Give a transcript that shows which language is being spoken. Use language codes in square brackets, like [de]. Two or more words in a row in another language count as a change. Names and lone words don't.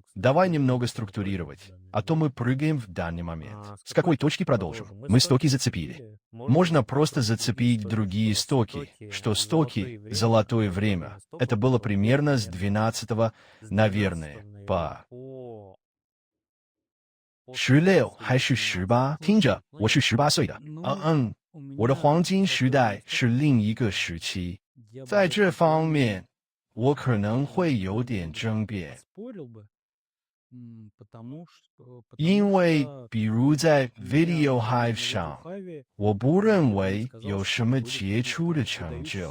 [ru] Давай немного структурировать, а то мы прыгаем в данный момент. С какой точки продолжим? Мы стоки зацепили. Можно просто зацепить другие стоки, что стоки – золотое время. Это было примерно с 12-го, наверное, по... [zh] 16 还是18？听着，我是18岁的。我的黄金时代是另一个时期，在这方面。我可能会有点争辩，因为比如在 Video Hive 上，我不认为有什么杰出的成就。